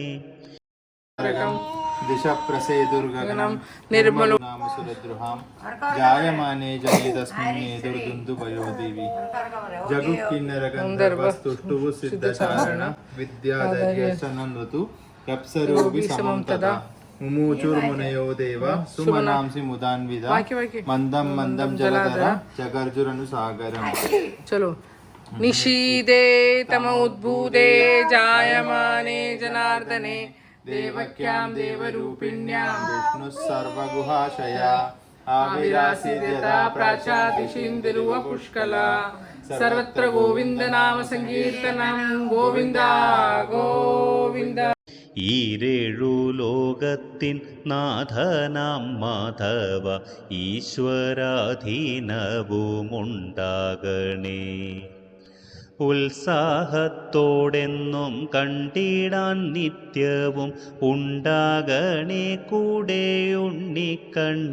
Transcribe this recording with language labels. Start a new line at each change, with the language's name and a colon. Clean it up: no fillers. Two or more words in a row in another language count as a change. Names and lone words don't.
Sanskrit: ദിശപ്രസേതുർഗഗനം നിർമ്മലോ നാമസുരദ്രുഹാം ജായമാനേ ജനേ തസ്മിന്നേ ദുർദുന്ദുഭയോ ദേവി. ജഗുക്കിന്നരഗന്ധർവസ്തുഷ്ടുഃ സിദ്ധചാരണ വിദ്യാധര്യശനന്വതു രപ്സരോപി സമം തദാ. മുമൂചുർമുനയോ ദേവ സുമനാംസി മുദാൻവിദ മന്ദം മന്ദം ജലധര ജഗർജുരനുസാഗരം. चलो. निशीदे तम उद्भूते जायमाने जनार्दने देवक्यां देवरूपिण्यां विष्णुः सर्वगुहाशया आविरासीद्यथा प्राचादिशिन्दिरुव पुष्कला. सर्वत्र गोविन्द नाम संकीर्तनं गोविन्द गोविन्द.
Malayalam: ഈരേഴു ലോകത്തിൻ നാഥനാം മാധവ ഈശ്വരാധീനവുമുണ്ടാകണേ. ഉത്സാഹത്തോടെന്നും കണ്ടിടാൻ നിത്യവും ഉണ്ടാകണേ കൂടെ ഉണ്ണിക്കണ്ണ.